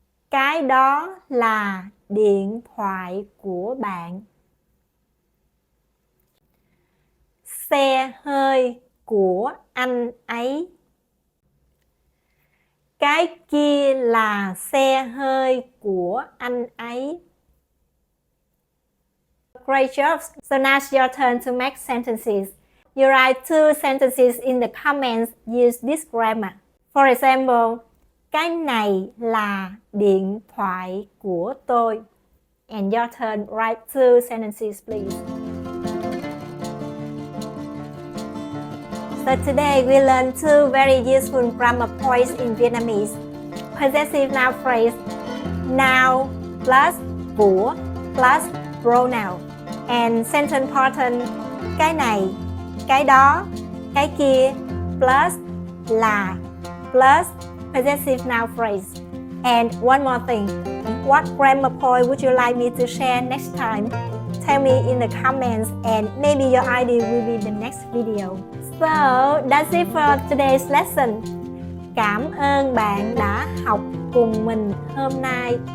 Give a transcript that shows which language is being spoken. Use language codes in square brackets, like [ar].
[vi] Cái đó là điện thoại của bạn. Xe hơi của anh ấy. Cái kia là xe hơi của anh ấy. [en] Great job! So now it's your turn to make sentences. You write 2 sentences in the comments. Use this grammar. For example, [vi] cái này là điện thoại của tôi. [en] And your turn, write 2 sentences, please. So today we learned 2 very useful grammar points in Vietnamese. Possessive noun phrase, noun plus của plus pronoun. And sentence pattern, [vi] cái này, cái đó, cái kia, [en] plus là, plus possessive noun phrase. And one more thing, what grammar point would you like me to share next time? Tell me in the comments and maybe your idea will be the next video. So that's it for today's lesson. [vi] Cảm ơn bạn đã học cùng mình hôm nay.